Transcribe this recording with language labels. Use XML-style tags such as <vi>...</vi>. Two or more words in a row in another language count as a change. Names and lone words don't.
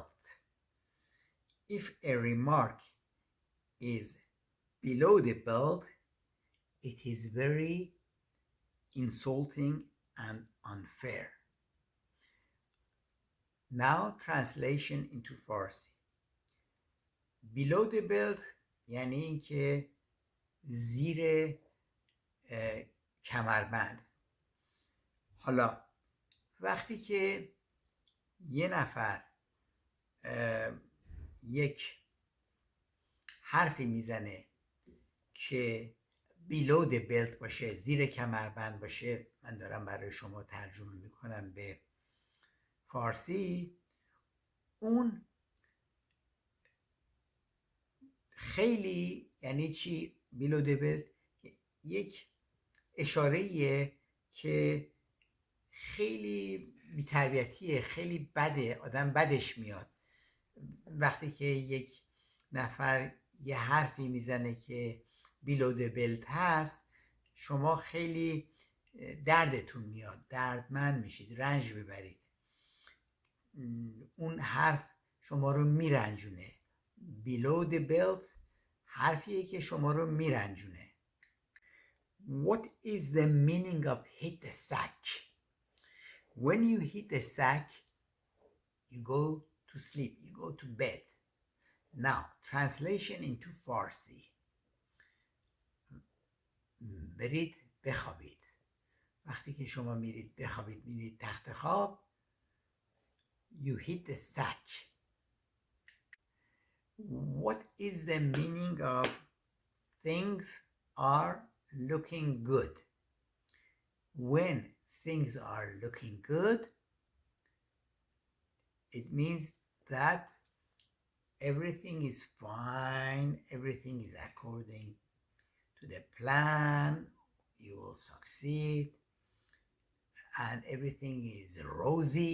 <en>If a remark is below the belt, it is very insulting and unfair. Now translation into Farsi. below the belt</en> <fa>یعنی اینکه زیر کمربند. حالا وقتی که یه نفر یک حرفی میزنه که</fa> <en>below the belt</en> <fa>باشه، زیر کمربند باشه، من دارم برای شما ترجمه میکنم به فارسی، اون خیلی یعنی چی؟</fa> <en>below the belt</en> <fa>یک اشاره‌ایه که خیلی بی‌تربیتیه، خیلی بده، آدم بدش میاد وقتی که یک نفر یه حرفی میزنه که</fa> <en>below the belt</en> <fa>هست. شما خیلی دردتون میاد، دردمند میشید، رنج ببرید، اون حرف شما رو میرنجونه.</fa> <en>below the belt</en> <fa>حرفیه که شما رو میرنجونه.</fa> <en>What is the meaning of hit the sack? When you hit the sack, you go to sleep, you go to bed. Now, translation into Farsi.</en> <fa>برید بخوابید. وقتی که شما میرید بخوابید، میرید تخت خواب،</fa> <en>you hit the sack. What is the meaning of things are looking good? When things are looking good, it means that everything is fine, everything is according to the plan, you will succeed, and everything is rosy.</en>